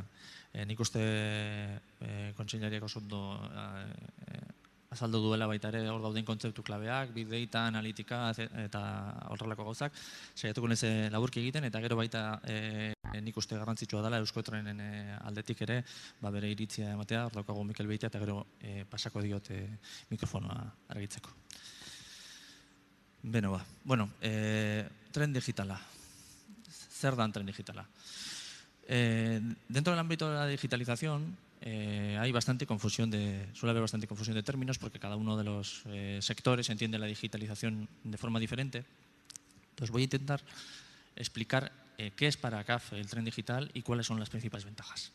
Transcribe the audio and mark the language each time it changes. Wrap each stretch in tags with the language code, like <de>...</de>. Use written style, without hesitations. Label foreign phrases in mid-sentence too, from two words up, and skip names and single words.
<eu>Nik uste kontseilariak oso ondo azaldu duela baita ere hor dauden kontzeptu klabeak,</eu> <en>big data,</en> <eu>analitika eta horrelako gauzak, saiatuko naiz laburki egiten, eta gero baita nik uste garrantzitsua dela Euskotrenen aldetik ere bere iritzia ematea, hor daukagu Mikel Beitia, eta gero pasako diot mikrofonoa argitzeko. Tren digitala. Zer dan tren digitala?</eu> <es>Dentro del ámbito de la digitalización suele haber bastante confusión de términos porque cada uno de los sectores entiende la digitalización de forma diferente. Entonces voy a intentar explicar qué es para CAF el tren digital y cuáles son las principales ventajas.</es>